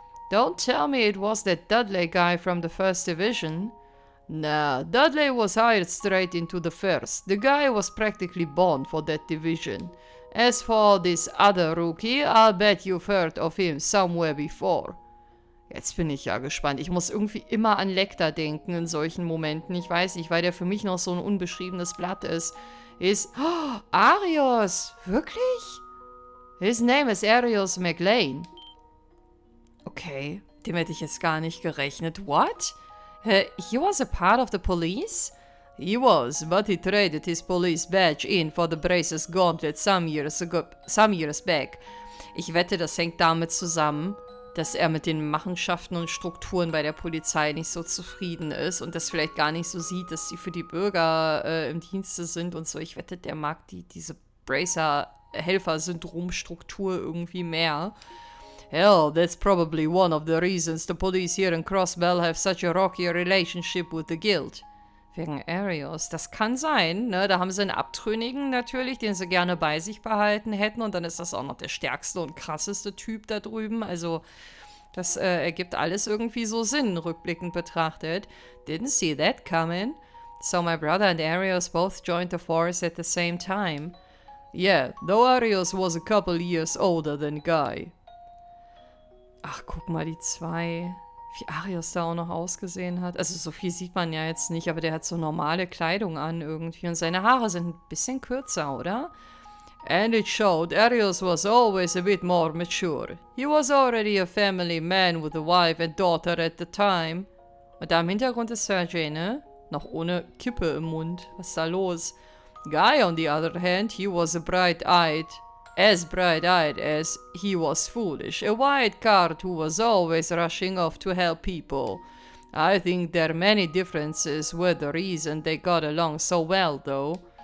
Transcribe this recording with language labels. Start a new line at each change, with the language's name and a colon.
English: Don't tell me it was that Dudley guy from the 1st Division. Nah, Dudley was hired straight into the 1st. The guy was practically born for that division. As for this other rookie, I'll bet you've heard of him somewhere before.
German: Jetzt bin ich ja gespannt. Ich muss irgendwie immer an Lecter denken in solchen Momenten. Ich weiß nicht, weil der für mich noch so ein unbeschriebenes Blatt ist. Oh, Arios! Wirklich?
English: His name is Arios McLean.
German: Okay, dem hätte ich jetzt gar nicht gerechnet.
English: What? He was a part of the police? He was, but he traded his police badge in for the Braces Gauntlet some years back.
German: Ich wette, das hängt damit zusammen, dass er mit den Machenschaften und Strukturen bei der Polizei nicht so zufrieden ist und das vielleicht gar nicht so sieht, dass sie für die Bürger im Dienste sind und so. Ich wette, der mag diese Bracer-Helfer-Syndrom-Struktur irgendwie mehr.
English: Hell, that's probably one of the reasons the police here in Crossbell have such a rocky relationship with the Guild.
German: Wegen Arios. Das kann sein, ne? Da haben sie einen Abtrünnigen natürlich, den sie gerne bei sich behalten hätten und dann ist das auch noch der stärkste und krasseste Typ da drüben. Also, das ergibt alles irgendwie so Sinn, rückblickend betrachtet.
English: Didn't see that coming. So my brother and Arios both joined the force at the same time. Yeah, though Arios was a couple years older than Guy.
German: Ach, guck mal, die 2... Wie Arios da auch noch ausgesehen hat. Also so viel sieht man ja jetzt nicht, aber der hat so normale Kleidung an irgendwie und seine Haare sind ein bisschen kürzer, oder?
English: And it showed Arios was always a bit more mature. He was already a family man with a wife and daughter at the time.
German: Und da im Hintergrund ist Sergey, ne? Noch ohne Kippe im Mund. Was ist da los?
English: Guy, on the other hand, he was as bright-eyed as he was foolish, a wild card who was always rushing off to help people. I think there are many differences were the reason they got along so well, though.